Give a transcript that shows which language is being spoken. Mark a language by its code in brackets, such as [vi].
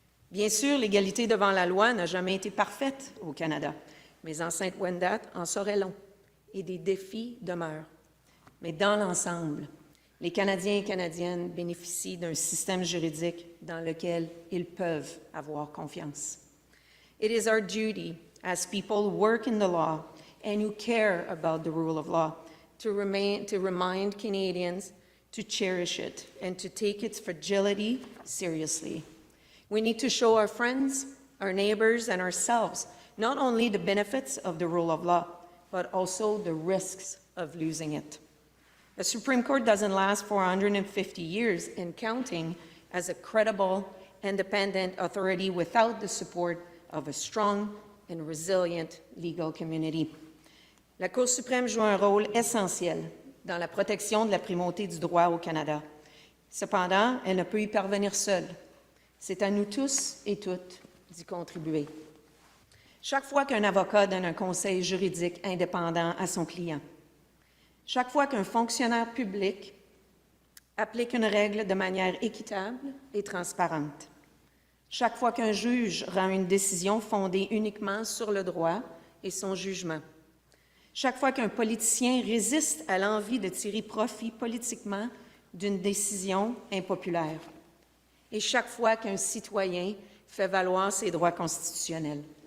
[fr] Bien sûr, l'égalité devant la loi n'a jamais été parfaite au Canada. Mes ancêtres Wendat en sauraient long et des défis demeurent. Mais dans l'ensemble, les Canadiens et Canadiennes bénéficient d'un système juridique dans lequel ils peuvent avoir confiance. [en] It is our duty as people who work in the law and who care about the rule of law to remind Canadians to cherish it and to take its fragility seriously. We need to show our friends, our neighbors, and ourselves not only the benefits of the rule of law, but also the risks of losing it. The Supreme Court doesn't last for 150 years and counting as a credible, independent authority without the support of a strong and resilient legal community. [fr] La Cour suprême joue un rôle essentiel dans la protection de la primauté du droit au Canada. Cependant, elle ne peut y parvenir seule. C'est à nous tous et toutes d'y contribuer. Chaque fois qu'un avocat donne un conseil juridique indépendant à son client, chaque fois qu'un fonctionnaire public applique une règle de manière équitable et transparente, chaque fois qu'un juge rend une décision fondée uniquement sur le droit et son jugement, chaque fois qu'un politicien résiste à l'envie de tirer profit politiquement d'une décision impopulaire, et chaque fois qu'un citoyen fait valoir ses droits constitutionnels.